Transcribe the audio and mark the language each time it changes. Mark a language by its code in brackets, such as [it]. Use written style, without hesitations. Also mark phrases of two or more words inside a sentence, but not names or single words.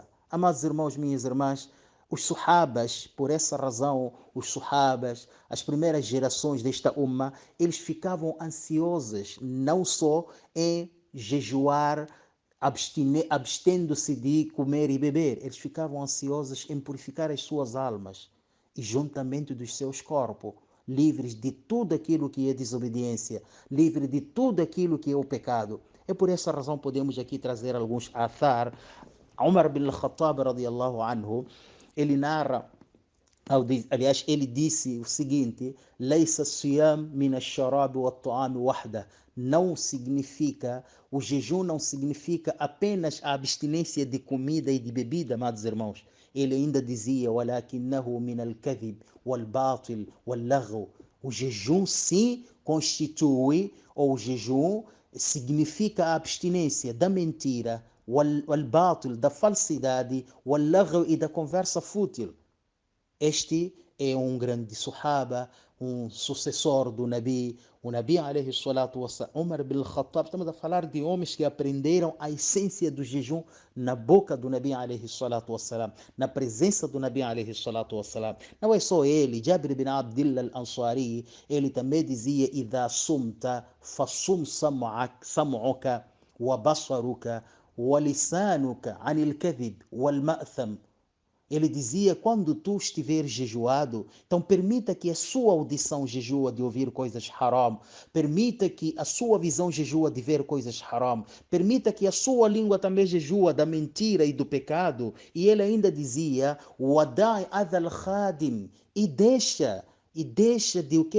[pt] Amados irmãos, minhas irmãs, os Sahabas, por essa razão, os Sahabas, as primeiras gerações desta umma, eles ficavam ansiosos não só em jejuar, abstendo-se de comer e beber. Eles ficavam ansiosos em purificar as suas almas e juntamente dos seus corpos, livres de tudo aquilo que é desobediência, livres de tudo aquilo que é o pecado. É por essa razão podemos aqui trazer alguns athar. Umar bin al-Khattab [ar] رضي الله عنه, [pt] ele narra, aliás, ele disse o seguinte: [ar] ليس الصيام من الشراب والطعام وحده. [pt] Não significa, o jejum não significa apenas a abstinência de comida e de bebida, amados irmãos. Ele ainda dizia: [ar] ولكنه من الكذب والباطل واللغو. [pt] O jejum sim constitui, ou o jejum significa a abstinência da mentira, wal-batil, da falsidade, wal-lagw, e da conversa fútil. Este é um grande Sahaba, um sucessor do Nabi, o Nabi [ar] عليه الصلاة والسلام, [pt] Umar bin Khattab. Estamos a falar de homens que aprenderam a essência do jejum na boca do Nabi [ar] عليه الصلاة والسلام, [pt] na presença do Nabi [ar] عليه الصلاة والسلام. [pt] Não é só ele, Jabir bin Abdillah al-Ansari, ele também dizia: [ar] إذا صمت فصم سمعك وبصرك ولسانك عن الكذب والمأثم. [pt] Ele dizia: quando tu estiveres jejuado, então permita que a sua audição jejua de ouvir coisas haram, permita que a sua visão jejua de ver coisas haram, permita que a sua língua também jejua da mentira e do pecado. E ele ainda dizia: [ar] ودع أذى الخادم, [pt] e deixa de o que?